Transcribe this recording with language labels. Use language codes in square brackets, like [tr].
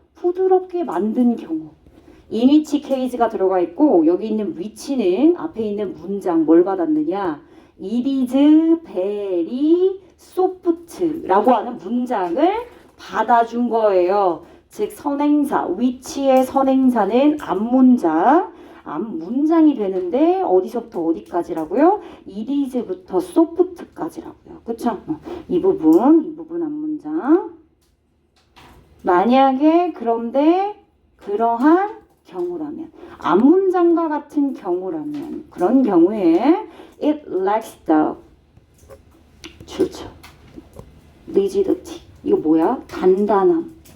[ko] 부드럽게 만든 경우. in which case가 들어가 있고 여기 있는 which는 앞에 있는 문장 뭘 받았느냐? [en] It is very soft [ko] 라고 하는 문장을 받아준 거예요. 즉 선행사, which의 선행사는 앞문장이 되는데 어디서부터 어디까지라고요? It is부터 soft까지라고요. 그쵸? 이 부분 앞문장. 만약에 그런데 그러한 경우라면 앞문장과 같은 경우라면 그런 경우에 [en] it lacks the rigidity. [ko] 이거 뭐야? 단단함.